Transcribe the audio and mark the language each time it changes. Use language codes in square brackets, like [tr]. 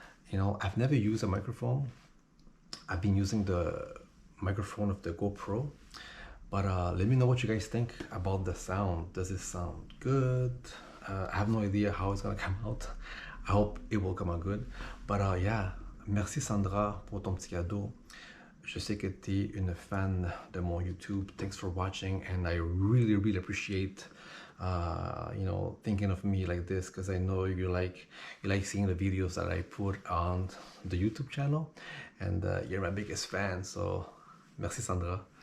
[en] You know, I've never used a microphone. I've been using the microphone of the GoPro, but let me know what you guys think about the sound. Does it sound good? I have no idea how it's gonna come out. I hope it will come out good. [fr] But yeah, merci Sandra pour ton petit cadeau. Je sais que tu es une fan de mon YouTube. [en] Thanks for watching, and I really appreciate you know, thinking of me like this, because I know you like seeing the videos that I put on the YouTube channel, and you're my biggest fan, so merci Sandra.